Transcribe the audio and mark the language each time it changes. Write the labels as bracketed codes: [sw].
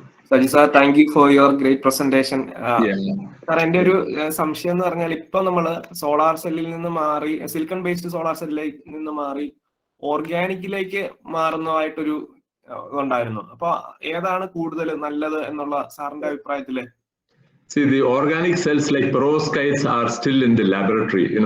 [en] Sajid sir, thank you for your great presentation. Yeah. [ml] Sir, എൻ്റെ ഒരു സംശയം എന്ന് പറഞ്ഞാൽ ഇപ്പൊ നമ്മൾ സോളാർ സെല്ലിൽ നിന്ന് മാറി സിലിക്കൺ ബേസ്ഡ് സോളാർ സെല്ലിലേക്ക് നിന്ന് മാറി ഓർഗാനിക്കിലേക്ക് മാറുന്നതായിട്ടൊരു ഉണ്ടായിരുന്നു. അപ്പൊ ഏതാണ് കൂടുതൽ നല്ലത് എന്നുള്ള സാറിന്റെ അഭിപ്രായത്തില്? [en] See, the organic cells like perovskites are still in the laboratory.